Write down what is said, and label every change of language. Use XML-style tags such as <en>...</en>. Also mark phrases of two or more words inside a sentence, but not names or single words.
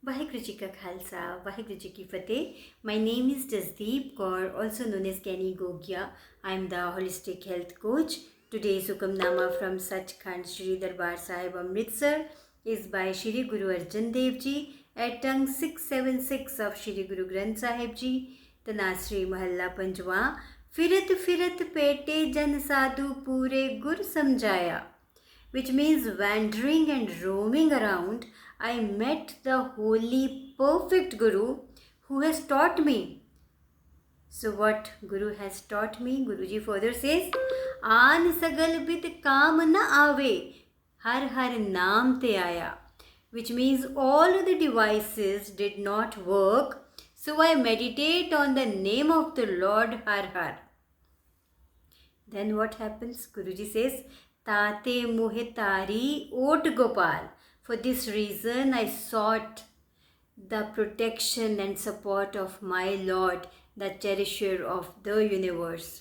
<pa>ਵਾਹਿਗੁਰੂ ਜੀ ਕਾ ਖ਼ਾਲਸਾ ਵਾਹਿਗੁਰੂ ਜੀ ਕੀ ਫ਼ਤਹਿ.</pa> <en>My name is Jasdeep Kaur, also known as Kenny Gogia. I am the holistic health coach. Today's Hukamnama from Sachkhand Shri Darbar Sahib Amritsar is by Shri Guru Arjan Dev Ji at tongue 676 of Shri Guru Granth Sahib Ji.</en> <pa>ਧਨਾਸਰੀ ਮਹਲਾ ਪੰਜਵਾਂ. ਫਿਰਤ ਫਿਰਤ ਭੇਟੇ ਜਨ ਸਾਧੂ ਪੂਰੇ ਗੁਰ ਸਮਝਾਇਆ,</pa> <en>which means wandering and roaming around, I met the holy, perfect Guru who has taught me. So, what Guru has taught me? Guruji further says,</en> <pa>ਆਨ ਸਗਲ ਬਿਧਿ ਕਾਂਮ ਨ ਆਵੈ ਹਰਿ ਹਰਿ ਨਾਮੁ ਤੇ ਆਇਆ,</pa> <en>which means all the devices did not work. So, I meditate on the name of the Lord</en> <pa>ਹਰਿ ਹਰਿ.</pa> <en>Then what happens? Guruji says,</en> <pa>ਤਾ ਤੇ ਮੋਹਿ ਧਾਰੀ ਓਟ ਗੋਪਾਲ.</pa> <en>For this reason I sought the protection and support of my Lord, the cherisher of the universe.</en>